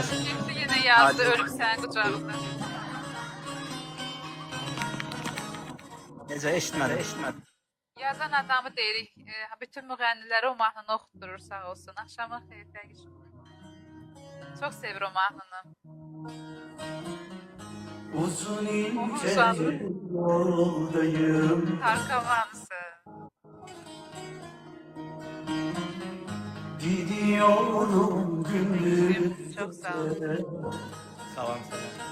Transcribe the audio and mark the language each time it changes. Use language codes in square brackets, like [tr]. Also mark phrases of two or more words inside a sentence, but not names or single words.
[tr] Şimdi yine yazdı [az] ölüm sənin qucağında. Necə, eşitmədim. Yazan adamı deyirik. Bütün müğənniləri o mahnını oxutdurur sağ olsun. Axşamın xeyir təqişim. Çox sevir o mahnını. [tr] Uzun ince yoldayım, Tarkamansı. gidiyorum gündüz. Çok sağ ol. [az] Salam sənə.